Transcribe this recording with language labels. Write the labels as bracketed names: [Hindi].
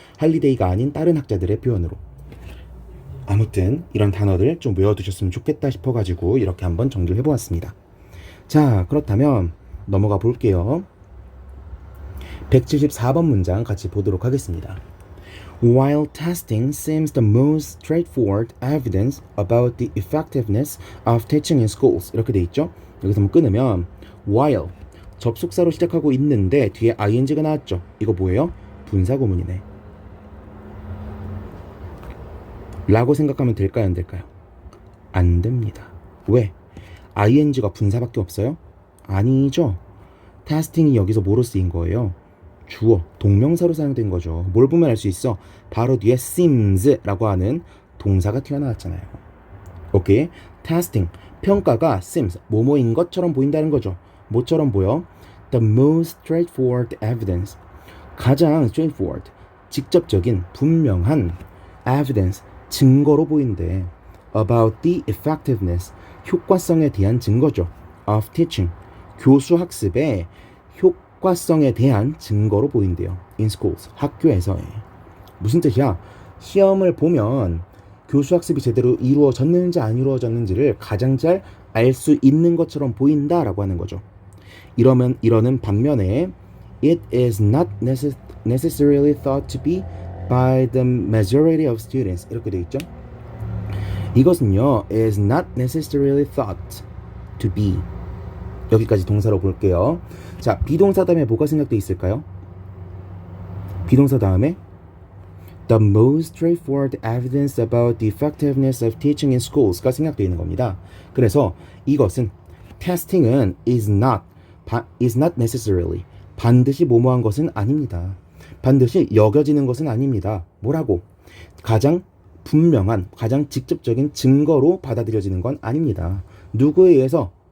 [Korean] 할리데이가 아닌 다른 학자들의 표현으로. 아무튼 이런 단어들 좀 외워두셨으면 좋겠다 싶어가지고 이렇게 한번 정리를 해보았습니다. 자, 그렇다면 넘어가 볼게요. 174번 문장 같이 보도록 하겠습니다. [English] While testing seems the most straightforward evidence about the effectiveness of teaching in schools. [Korean] 이렇게 돼 있죠? 여기서 한번 끊으면 while 접속사로 시작하고 있는데 뒤에 ing가 나왔죠? 이거 뭐예요? 분사구문이네. 라고 생각하면 될까요? 안 될까요? 안 됩니다. 왜? ing가 분사밖에 없어요? 아니죠. 테스팅이 여기서 뭐로 쓰인 거예요? 주어, 동명사로 사용된 거죠. 뭘 보면 알 수 있어? 바로 뒤에 seems라고 하는 동사가 튀어나왔잖아요. 오케이? 테스팅, 평가가 seems, 뭐뭐인 것처럼 보인다는 거죠. 뭐처럼 보여? [English] The most straightforward evidence, [Korean] 가장 straightforward, 직접적인, 분명한 evidence, 증거로 보인대. [English] About the effectiveness, [Korean] 효과성에 대한 증거죠. [English] Of teaching, [Korean] 교수 학습의 효과성에 대한 증거로 보인대요. [English] In schools, [Korean] 학교에서의. 무슨 뜻이야? 시험을 보면 교수 학습이 제대로 이루어졌는지 안 이루어졌는지를 가장 잘 알 수 있는 것처럼 보인다라고 하는 거죠. 이러는 반면에 [English] it is not necessarily thought to be by the majority of students. [Korean] 이렇게 되어 있죠. 이것은요, [English] is not necessarily thought to be. [Korean] 여기까지 동사로 볼게요. 자, 비동사 다음에 뭐가 생각돼 있을까요? 비동사 다음에 [English] the most straightforward evidence about the effectiveness of teaching in schools [Korean] 가 생각되어 있는 겁니다. 그래서 이것은 testing은 [English] is not necessarily [Korean] 반드시 뭐뭐한 것은 아닙니다. 반드시 여겨지는 것은 아닙니다. 뭐라고? 가장 분명한, 가장 직접적인 증거로 받아들여지는 건 아닙니다. 누구에 의해서?